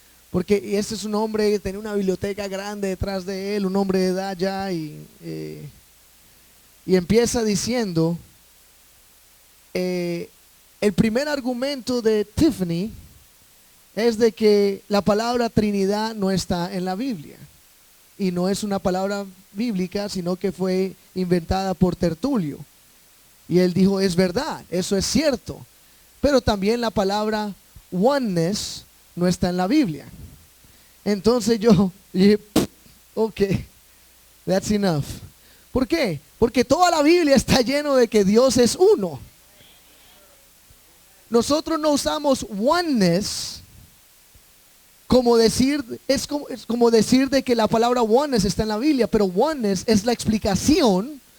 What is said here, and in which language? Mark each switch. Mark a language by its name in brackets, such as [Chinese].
[Spanish] Porque este es un hombre que tenía una biblioteca grande detrás de él, un hombre de edad ya, y empieza diciendo, el primer argumento de Tiffany es de que la palabra Trinidad no está en la Biblia. Y no es una palabra bíblica, sino que fue inventada por Tertulio. Y él dijo: es verdad, eso es cierto. Pero también la palabra oneness no está en la Biblia. Entonces yo dije: [English] ok, that's enough. [Spanish] ¿Por qué? Porque toda la Biblia está lleno de que Dios es uno. Nosotros no usamos oneness como decir, es como decir de que la palabra oneness está en la Biblia, pero oneness es la explicación.